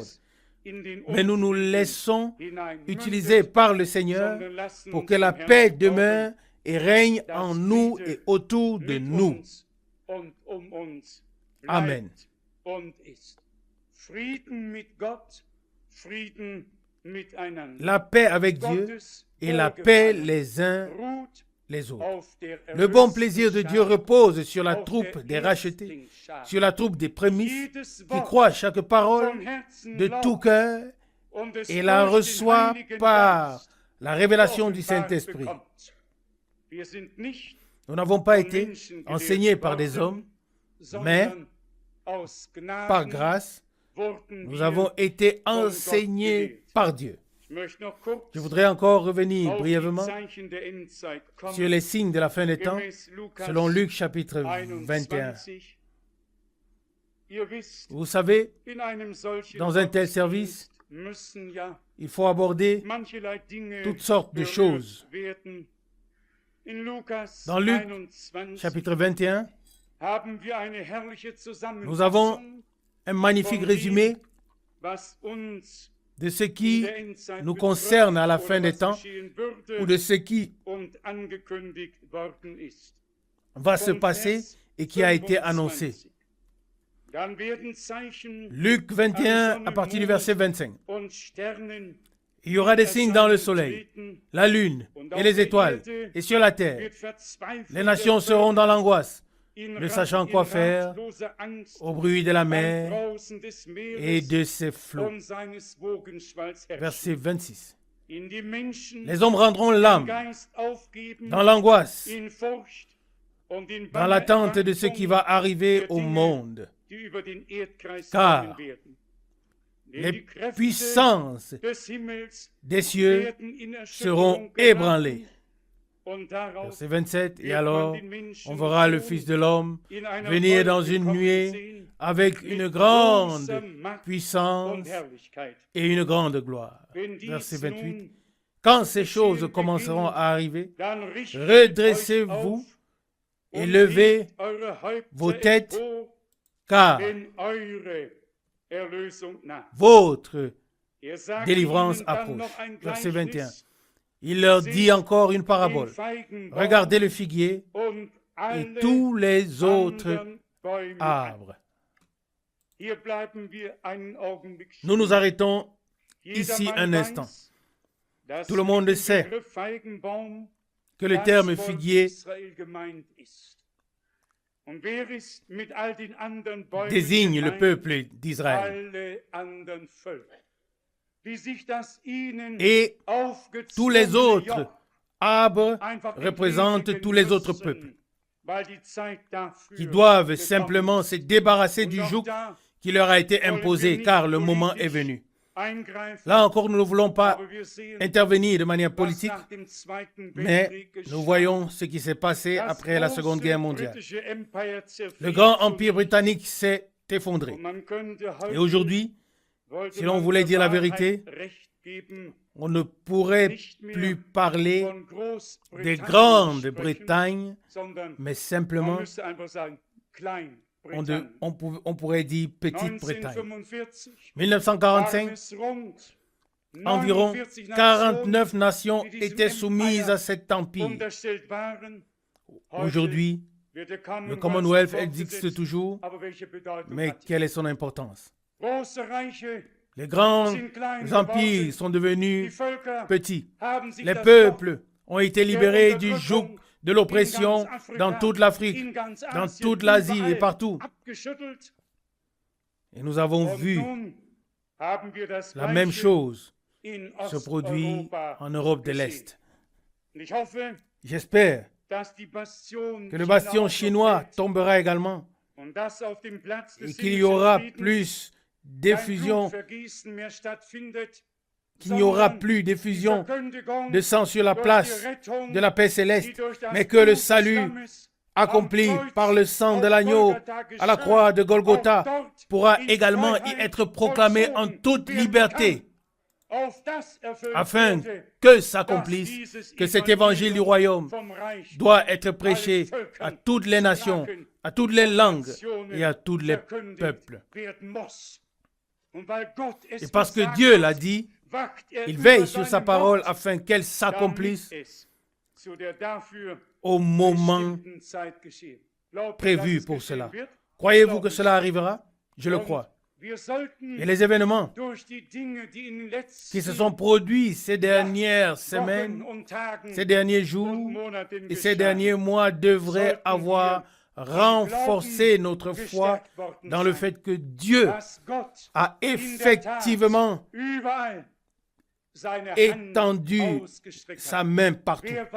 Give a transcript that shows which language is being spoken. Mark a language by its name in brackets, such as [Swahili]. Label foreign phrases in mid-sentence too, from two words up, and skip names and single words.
[French] Mais nous nous laissons utiliser par le Seigneur pour que la paix demeure et règne en nous et autour de nous. Amen. La paix avec Dieu et la paix les uns les autres. [German] auf der [French] Le bon plaisir de [German] erlösten [French] Dieu [German] Schar, [French] repose sur la [German] auf [French] troupe [German] der [French] des rachetés, [German] Erstlingsschar. [French] sur la troupe des prémices, [German] Jedes [French] qui [German] Wort [French] croit chaque parole [German] von Herzen [French] de tout [German] glaubt [French] cœur [German] und es [French] et la [German] durch den [French] reçoit [German] Heiligen [French] par [German] Geist [French] la révélation du [German] geoffenbart [French] Saint-Esprit. [German] bekommt. Wir sind nicht [French] Nous n'avons pas [German] von [French] été [German] Menschen gelehrt [French] enseignés par des hommes, [German] worden, [French] mais [German] sondern aus Gnaden [French] par grâce, [German] wurden [French] nous [German] wir [French] avons été [German] von Gott [French] enseignés [German] gelehrt. [French] par Dieu. [German] Ich möchte noch kurz [French] Je voudrais encore revenir [German] auf die [French] brièvement [German] Zeichen der Endzeit kommen, [French] sur les signes de la fin des temps, [German] gemäß Lukas [French] selon Luc chapitre 21. [German] 21. Ihr wisst, [French] Vous savez, [German] in einem solchen [French] dans un tel [German] Gottesdienst [French] service, [German] müssen ja [French] il faut aborder [German] mancherlei Dinge [French] toutes sortes de [German] berührt [French] choses. [German] werden. In Lukas [French] Dans Luc [German] 21 [French] chapitre 21, [German] haben wir eine herrliche [French] nous avons [German] Zusammenfassung, [French] un magnifique résumé [German] was uns [French] de ce [German] in [French] qui [German] der Endzeit [French] nous [German] betrifft [French] concerne à la [German] oder [French] fin des [German] was [French] temps [German] geschehen würde [French] ou de ce qui [German] und angekündigt worden ist. [French] va se [German] Von [French] passer [German] Vers [French] et qui a été [German] 25. [French] annoncé. [German] Dann werden Zeichen [French] Luc 21 à partir du verset 25. [German] und Sternen [French] Il y aura des signes dans le soleil, [German] treten, [French] la lune et les étoiles, et sur la terre. [German] wird verzweifelt [French] Les nations seront dans l'angoisse, [German] in [French] ne sachant quoi faire, [German] ratloser Angst [French] au bruit de la [German] beim [French] mer [German] Brausen des [French] et [German] Meeres [French] de ses flots. [German] und seines Wogenschwalls herrschen. [French] Verset 26. [German] In die Menschen [French] Les hommes rendront [German] den [French] l'âme [German] Geist aufgeben, [French] dans l'angoisse, [German] in Furcht und in [French] dans l'attente de ce qui va arriver au monde. [German] die über den Erdkreis [French] Car [German] kommen werden. Denn [French] Les [German] die Kräfte [French] puissances [German] des Himmels [French] des cieux [German] werden in [French] seront [German] Erschütterung [French] ébranlées. [German] geraten und darauf [French] Verset 27. Et [German] wird [French] alors, [German] man den Menschen [French] on verra le [German] Sohn [French] Fils de l'homme [German] in einer [French] venir [German] Wolke [French] dans une [German] kommen [French] nuée [German] sehen, [French] avec [German] mit [French] une grande [German] großer Macht [French] puissance [German] und Herrlichkeit. [French] et une grande gloire. [German] Wenn dies [French] Verset 28. [German] nun [French] Quand ces choses commenceront à arriver, [German] dann richtet [French] redressez-vous [German] euch auf [French] et [German] und [French] levez [German] hebt eure Häupter [French] vos têtes, [German] empor, [French] car [German] denn eure Erlösung naht. [French] votre [German] Er sagt [French] délivrance [German] ihnen dann [French] approche. [German] noch ein [French] Verset 21. [German] Gleichnis, [French] Il leur dit encore une parabole. [German] den Feigenbaum [French] Regardez le figuier [German] und [French] et [German] alle [French] tous les autres [German] anderen Bäume an. [French] arbres. [German] Hier bleiben wir einen Augenblick stehen. [French] Nous nous arrêtons [German] Jedermann [French] ici un [German] weiß, [French] instant. [German] dass [French] Tout le [German] mit [French] monde [German] dem [French] sait [German] Begriff Feigenbaum [French] que le [German] das [French] terme [German] Volk [French] figuier [German] Israel gemeint ist. Und wer ist mit all den anderen Bäumen [French] désigne le [German] gemeint? [French] peuple d'Israël. [German] Alle anderen Völker, die sich das ihnen [French] Et tous les [German] aufgezwungene [French] autres [German] Joch [French] arbres [German] einfach [French] représentent [German] entledigen [French] tous les autres [German] müssen, [French] peuples [German] weil die Zeit dafür [French] qui doivent [German] gekommen [French] simplement [German] ist. [French] se débarrasser [German] Und [French] du [German] auch [French] joug [German] da [French] qui leur a été [German] wollen wir [French] imposé, [German] nicht [French] car le moment [German] politisch [French] est venu. [German] eingreifen, [French] Là encore, nous ne voulons pas [German] aber wir sehen, [French] intervenir de manière [German] was [French] politique, [German] nach dem Zweiten [French] mais [German] Weltkrieg [French] nous [German] geschah. [French] voyons ce qui s'est passé [German] Das [French] après la Seconde [German] große [French] Guerre mondiale. [German] britische Empire zerfiel [French] Le grand [German] zu [French] empire britannique s'est effondré. [German] Und man könnte [French] Et [German] heute, [French] aujourd'hui, [German] wollte [French] si l'on [German] man [French] voulait [German] der [French] dire la [German] Wahrheit [French] vérité, [German] Recht geben, [French] on ne pourrait [German] nicht mehr [French] plus parler [German] von [French] des [German] Großbritannien [French] grandes [German] sprechen, [French] Bretagne, [German] sondern [French] mais [German] man [French] simplement, [German] müsste einfach sagen, Klein-Britannien. [French] on pourrait dire Petite Bretagne. [German] 1945 [French] 1945, [German] waren es rund [French] environ [German] 49 [French] 49 nations [German] die diesem [French] étaient soumises [German] Empire [French] à cet empire. [German] unterstellt waren. Heute [French] Aujourd'hui, [German] wird der [French] le [German] Commonwealth [French] Commonwealth [German] fortgesetzt, [French] existe toujours, [German] aber welche Bedeutung [French] mais [German] hat [French] quelle est son importance? [German] Große Reiche [French] Les grands [German] sind klein [French] empires [German] geworden. [French] sont [German] Die [French] devenus [German] Völker [French] petits. [German] haben sich [French] Les [German] das [French] peuples ont été [German] Joch [French] libérés [German] der [French] du joug [German] Unterdrückung [French] de l'oppression [German] in ganz Afrika, [French] dans toute l'Afrique, [German] in ganz [French] dans [German] Asien, [French] toute l'Asie et [German] überall [French] partout. [German] abgeschüttelt. [French] Et nous avons [German] Und [French] vu [German] nun haben wir das [French] la même [German] Gleiche [French] chose [German] in [French] se produire [German] Osteuropa [French] en Europe de [German] gesehen. [French] l'Est. [German] Und ich hoffe, [French] J'espère [German] dass die Bastion [French] que le bastion [German] China [French] chinois [German] fällt [French] tombera également [German] und dass auf dem Platz [French] et [German] des [French] qu'il y [German] himmlischen [French] aura [German] Friedens [French] plus [German] kein [French] d'effusion, [German] Blutvergießen mehr stattfindet, [French] qu'il n'y aura [German] sondern [French] plus [German] die [French] d'effusion [German] Verkündigung [French] de sang sur la [German] durch [French] place [German] die Rettung, [French] de la paix [German] die [French] céleste, [German] durch das [French] mais que le [German] Blut des [French] salut [German] Lammes [French] accompli [German] am Kreuz [French] par le sang de [German] auf [French] l'agneau [German] Golgatha [French] à la [German] geschah, [French] croix de [German] auch [French] Golgotha [German] dort [French] pourra [German] in [French] également y [German] Freiheit [French] être proclamé en [German] vollzogen [French] toute [German] werden [French] liberté, [German] kann, auf das erfüllt [French] afin [German] werde, [French] que s'accomplisse, [German] dass [French] que cet [German] dieses [French] évangile du royaume [German] vom Reich [French] doit être prêché à toutes les nations, à toutes les langues et à tous les [German] verkündigt [French] peuples. [German] werden muss. Und weil Gott es [French] Et parce que [German] gesagt [French] Dieu [German] hat, [French] l'a dit, [German] wacht [French] il [German] über [French] veille sur sa [German] seinem [French] parole [German] Wort, [French] afin qu'elle [German] damit [French] s'accomplisse [German] es zu der dafür [French] au moment [German] bestimmten Zeit geschehe. Glaubt ihr, [French] prévu [German] dass es [French] pour [German] geschehen [French] cela. [German] wird? [French] Croyez-vous [German] Glaube [French] que [German] ich. [French] cela arrivera? Je le [German] Und [French] crois. Et les événements qui se sont produits ces dernières semaines, ces derniers jours et ces derniers mois devraient avoir renforcé notre foi dans le fait que Dieu a effectivement étendu sa main partout.